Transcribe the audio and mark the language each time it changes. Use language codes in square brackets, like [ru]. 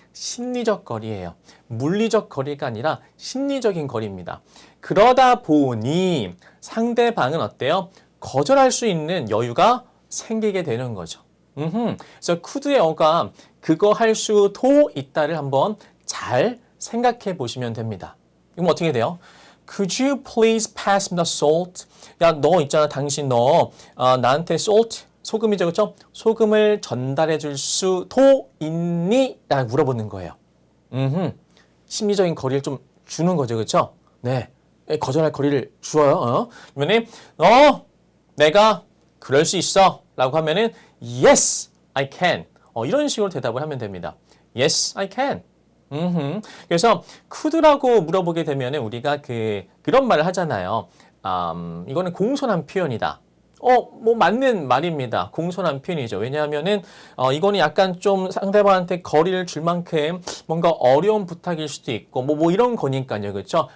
[ko] 심리적 거리예요. 물리적 거리가 아니라 심리적인 거리입니다. 그러다 보니 상대방은 어때요? 거절할 수 있는 여유가 생기게 되는 거죠. 그래서 could의 어감 그거 할 수도 있다를 한번 잘 생각해 보시면 됩니다. 이건 어떻게 돼요? [en] Could you please pass me the salt? [ko] 야, 너 있잖아. 당신 너 나한테 salt, 소금이죠. 그렇죠? 소금을 전달해 줄 수도 있니? 라고 물어보는 거예요. 심리적인 거리를 좀 주는 거죠. 그렇죠? 네. 거절할 거리를 주어요. 그러면 내가 그럴 수 있어. 라고 하면은 [en] yes, I can. [ko] 이런 식으로 대답을 하면 됩니다. [en] Yes, I can. [ko] 그래서 could라고 물어보게 되면 우리가 그런 말을 하잖아요. 이거는 공손한 표현이다. 뭐 맞는 말입니다. 공손한 표현이죠. 왜냐하면은 이거는 약간 좀 상대방한테 거리를 줄 만큼 뭔가 어려운 부탁일 수도 있고 뭐 이런 거니까요. 그렇죠?